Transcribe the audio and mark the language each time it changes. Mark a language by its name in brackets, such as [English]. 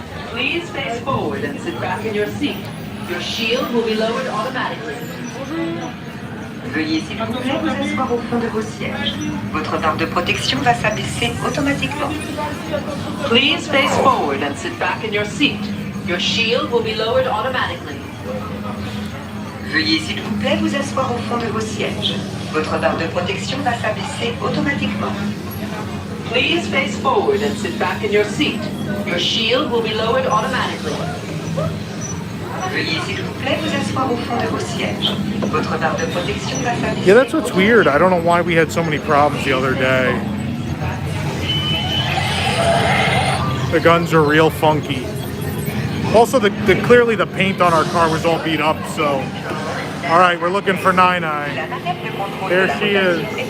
[English] Please face forward and sit back in your seat. Your shield will be lowered automatically. [French] Veuillez s'il vous plaît vous asseoir au fond de vos sièges. Votre barre de protection va s'abaisser automatiquement. [English] Please face forward and sit back in your seat. Your shield will be lowered automatically. [French] Veuillez s'il vous plaît vous asseoir au fond de vos sièges. Votre barre de protection va s'abaisser automatiquement. [English] Please face forward and sit back in your seat. Your shield will be lowered automatically. [French] Veuillez s'il vous plaît vous asseoir au fond de vos sièges. Votre barre de protection va s'abaisser. [English] Yeah, that's what's weird. I don't know why we had so many problems the other day. The guns are real funky. Also, clearly the paint on our car was all beat up, so... All right, we're looking for Nine-Eye. There she is.